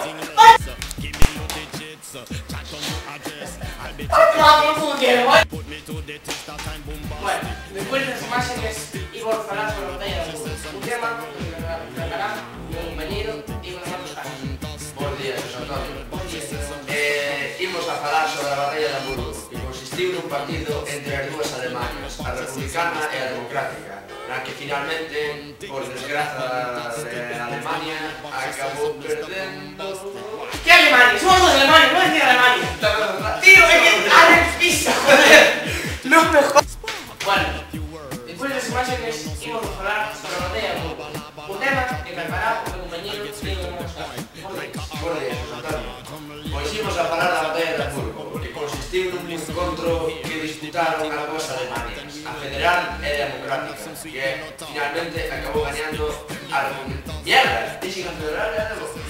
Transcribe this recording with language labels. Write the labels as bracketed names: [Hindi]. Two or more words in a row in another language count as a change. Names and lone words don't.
[Galician] Bueno, despois das imaxes imos falar sobre a batalla de Hamburgo, un tema que tratará o meu compañero Diego López. Bos días, Xosé Antonio. Imos a falar sobre a batalla de Hamburgo, que consistiu nun partido entre as dúas Alemanias, a republicana e a democrática, na que finalmente, por desgraza de Alemania, acabou perdendo... [Spanish] ¿Qué Alemania? Somos dos Alemania, no decir Alemania. Tío, es que Alex pisa, joder. No me jodas. Bueno, después de las imágenes íbamos a hablar sobre la batalla de Hamburgo, un tema que tratará con mi compañero Diego López. [Galician] Bos días, Xosé Antonio. Pois imos a falar da batalla de Hamburgo, que consistiu nun encontro que disputaron as dúas Alemanias, a federal e a democrática, que finalmente acabou gañando a republicana. [Spanish] Mierda! [Galician] Dixen a federal e a democrática.